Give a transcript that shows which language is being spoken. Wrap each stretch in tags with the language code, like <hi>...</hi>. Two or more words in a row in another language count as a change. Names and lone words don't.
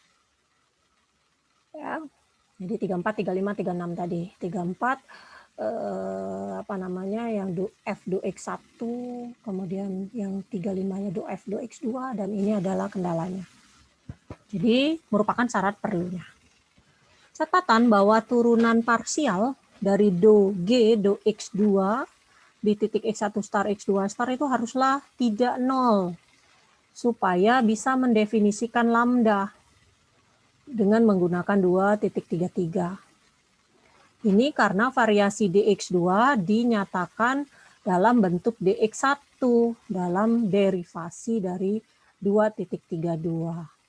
<id>Ya. Jadi 34, 35, 36 tadi. 34 apa namanya yang do F do X1, kemudian yang 35-nya do F do X2 dan ini adalah kendalanya. Jadi merupakan syarat perlunya. Catatan bahwa turunan parsial dari do G do X2 di titik X1 star X2 star itu haruslah tidak 0 supaya bisa mendefinisikan lambda dengan menggunakan 2.33. Ini karena variasi dx2 dinyatakan dalam bentuk dx1 dalam derivasi dari 2.32.</id>